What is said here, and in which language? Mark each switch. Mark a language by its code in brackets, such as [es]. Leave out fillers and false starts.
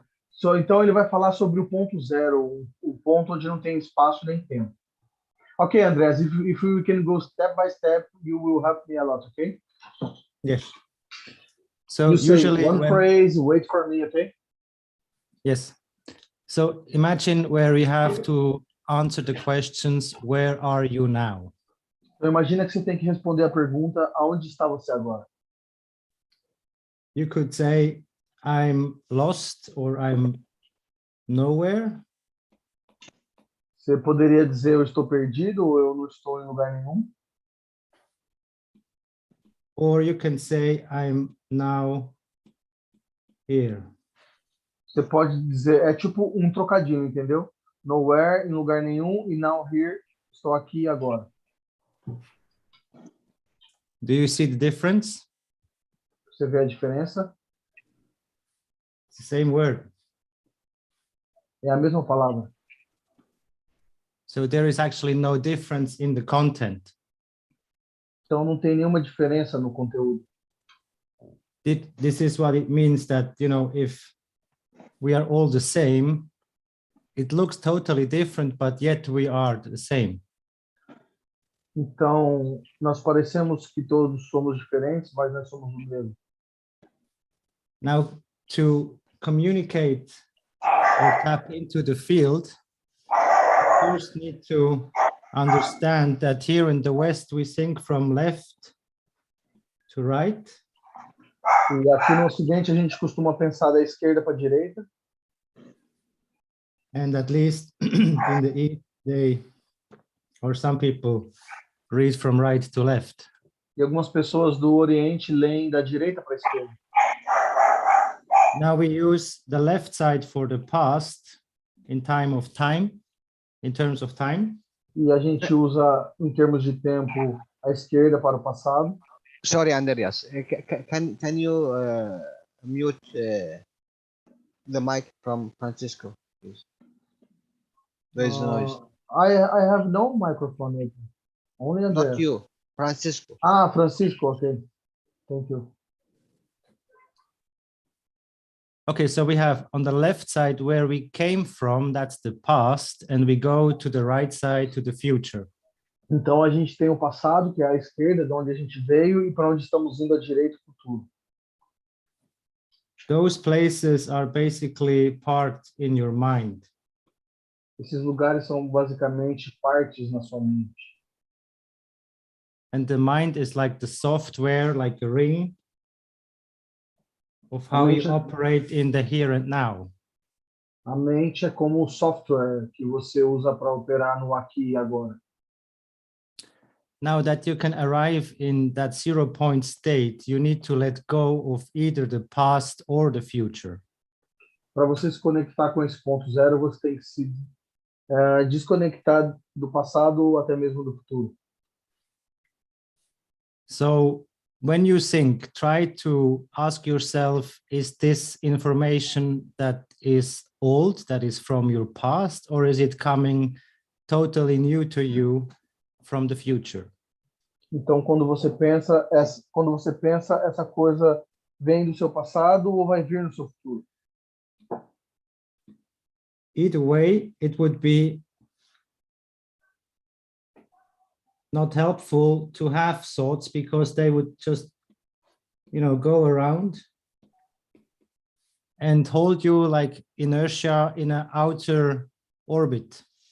[pt] So, então ele vai falar sobre o ponto zero, o ponto onde não tem espaço nem tempo. [en] Okay, Andreas, if we can go step by step, you will help me a lot, okay? Yes. So you usually say one phrase, wait for me, okay? Yes. So imagine where we have to answer the questions, where are you now? [pt] Então imagina que você tem que responder a pergunta, aonde está você agora? [en] You could say, I'm lost or I'm nowhere. [pt] Você poderia dizer eu estou perdido ou eu não estou em lugar nenhum. [en] Or you can say I'm now here. [pt] Você pode dizer, é tipo um trocadilho, entendeu? [en] Nowhere, [pt] em lugar nenhum, e [en] now here, [pt] estou aqui agora. [en] Do you see the difference? [pt] Você vê a diferença? [en] It's the same word. [pt] É a mesma palavra. [en] So there is actually no difference in the content. [pt] Então não tem nenhuma diferença no conteúdo. [en] This is what it means that, you know, if we are all the same, it looks totally different, but yet we are the same. [pt] Então, nós parecemos que todos somos diferentes, mas nós somos o mesmo. [en] Now, to communicate or tap into the field, we first need to understand that here in the West, we think from left to right. [pt] E aqui no Ocidente, a gente costuma pensar da esquerda para a direita. [en] And at least in the East, or some people read from right to left. [pt] E algumas pessoas do Oriente leem da direita para a esquerda. [en] Now we use the left side for the past in terms of time. [pt] E a gente usa, em termos de tempo, a esquerda para o passado. [en] Sorry, Andreas. Can you mute the mic from Francisco, please? There is noise. I have no microphone open. Only Andreas. Not you, Francisco. Francisco, okay. Thank you. Okay, so we have on the left side where we came from, that's the past, and we go to the right side to the future. [pt] Então a gente tem o passado, que é a esquerda, de onde a gente veio, e para onde estamos indo à direita, o futuro. [en] Those places are basically part in your mind. [pt] Esses lugares são basicamente partes na sua mente. [en] And the mind is like the software, like a ring of how you operate in the here and now. [pt] A mente é como o software que você usa para operar no aqui e agora. [en] Now that you can arrive in that 0 point state, you need to let go of either the past or the future. [pt] Para você se conectar com esse ponto zero, você tem que se desconectar do passado ou até mesmo do futuro. [en] So when you think, try to ask yourself, is this information that is old, that is from your past, or is it coming totally new to you from the future? [pt] Então, quando você pensa, essa coisa vem do seu passado ou vai vir no seu futuro? [en] Either way, it would be not helpful to have thoughts, because they would just, go around and hold you like inertia in an outer orbit.